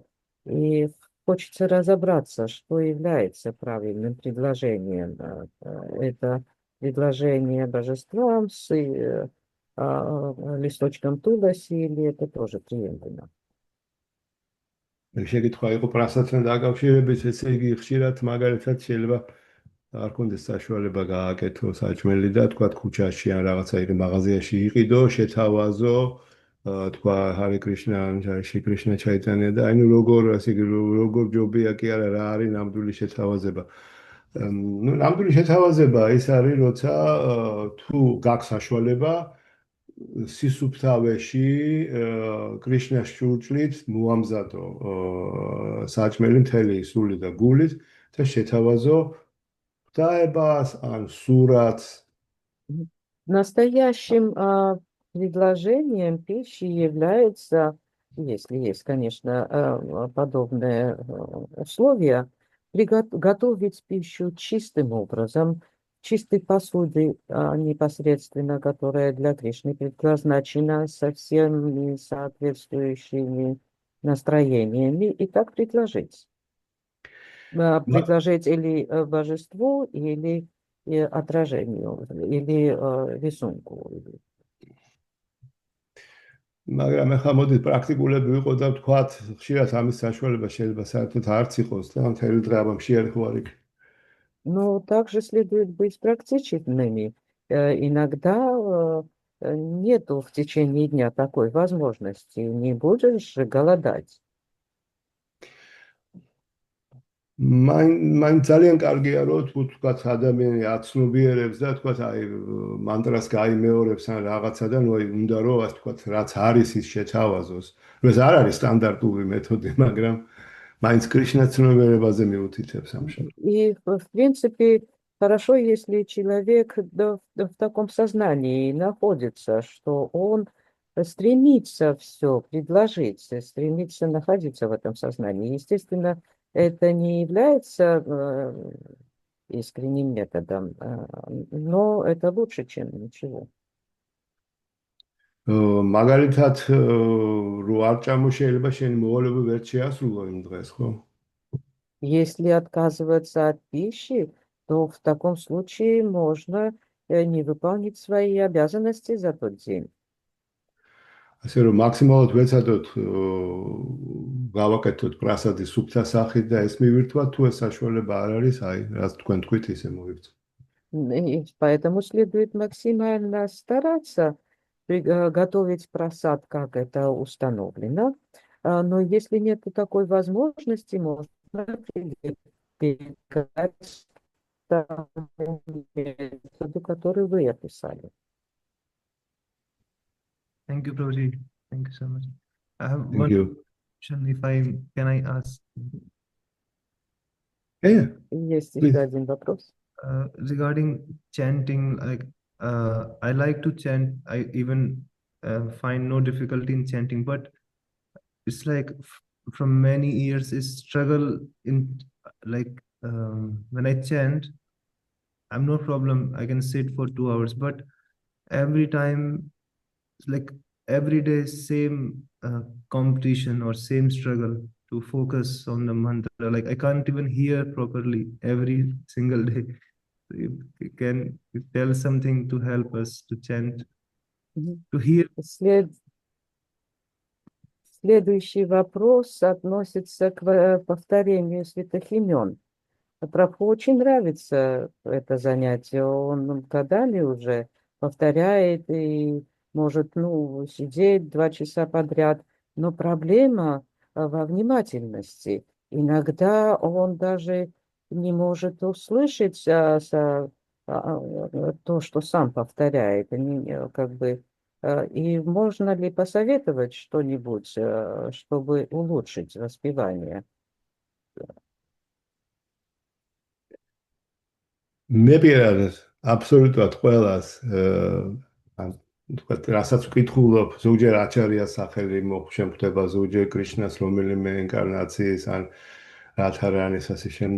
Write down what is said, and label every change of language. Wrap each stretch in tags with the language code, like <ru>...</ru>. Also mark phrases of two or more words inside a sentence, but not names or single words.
<ru>И хочется разобраться, что является правильным предложением. Это предложение божествам с листочком туласи, или это тоже приемлемо?</ru> <ka>შეკითხვა იყო პრასადთან დაკავშირებით, ესე იგი ხშირად მაგალითად შეიძლება არ კონდეს საშუალება გააკეთო საჭმელი და თქვა ქუჩაში ან რაღაცა იგი მაღაზიაში იყიდო, შეთავაზო, თქვა Hare Krishna, Shri Krishna Chaitanya და ანუ როგორ ჯობია კი არა, რა არის ნამდვილი შეთავაზება. ნუ ნამდვილი შეთავაზება ის არის, როცა თუ გაქვს საშუალება სისუფთავეში კრიშნას შურჭლით მოამზადო საჭმელი მთელი სული და გულით და შეთავაზო ღვთაებას ან სურათს.</ka> <ru>Настоящим предложением пищи является, если есть, конечно, подобные условия, готовить пищу чистым образом, чистой посуды непосредственно, которая для Кришны предназначена со всеми соответствующими настроениями, и так предложить. Предложить или божеству, или отражению, или рисунку.</ru> <ka>მაგრამ ახლა მოდით პრაქტიკულები ვიყო და ვთქვათ, ხშირად ამის საშუალება შეიძლება საერთოდ არც იყოს და მთელი დღე აბა მშიერი ხო არ იქ.</ka> <ru>Но также следует быть практичными. Иногда нету в течение дня такой возможности. Не будешь голодать.</ru> <ka>მან ძალიან კარგია რომ თუ თქვათ ადამიანი აცნობიერებს და თქვათ აი მანტრას გაიმეორებს ან რაღაცა და ნუ უნდა რომ ასე თქვათ რაც არის ის შეთავაზოს. ეს არ არის სტანდარტული მეთოდი, მაგრამ მაინც კრიშნას ცნობიერებაზე მიუთითებს ამჟამად.</ka> <ru>И в принципе хорошо, если человек в таком сознании находится, что он стремится все предложить, стремится находиться в этом сознании. Естественно, это не является искренним методом, но это лучше, чем ничего.</ru> <ka>მაგალითად რო არ ჭამო შეიძლება შენი მოვალეობა ვერ შეასრულო იმ დღეს, ხო?</ka> <ru>Если отказываться от пищи, то в таком случае можно не выполнить свои обязанности за тот день.</ru> <ka>ასე რომ მაქსიმალურად ვეცადოთ გავაკეთოთ პრასადი სუფთა სახით და ეს მივირთვათ, თუ ეს საშუალება არ არის, აი, რაც თქვენ თქვით, ისე მოვიქცეთ.</ka> <ru>И поэтому следует максимально стараться готовить просад, как это установлено. Но если нет такой возможности, можно прибегать к тому методу, который вы описали.</ru> <en>Thank you, Prabhuji. Thank you so much. I have Thank one you. question, can I ask? Yeah,</en> <ru>Есть</ru> <en>Please.</en> <ru>еще один вопрос.</ru> <en>Regarding chanting, like I like to chant. I even find no difficulty in chanting, but it's like from many years is struggle in like when I chant, I'm no problem. I can sit for 2 hours, but every time, like every day, same competition or same struggle to focus on the mantra. Like I can't even hear properly every single day. You can tell something to help us to chant, to hear.</en> <ru>Следующий вопрос относится к повторению святых имен. Прабху очень нравится это занятие. Он годами уже повторяет и может сидеть 2 часа подряд. Но проблема во внимательности. Иногда он даже не может услышать то, что сам повторяет. И можно ли посоветовать что-нибудь, чтобы улучшить воспевание?</ru> <ka>მე პირადად აბსოლუტურად ყველას ან თქვათ, რასაც ვკითხულობ, ზოგჯერ აჩარიას სახელი შემხვდება, ზოგჯერ კრიშნას რომელიმე ინკარნაციის ან რათა რანის ასე შემდეგ.</ka>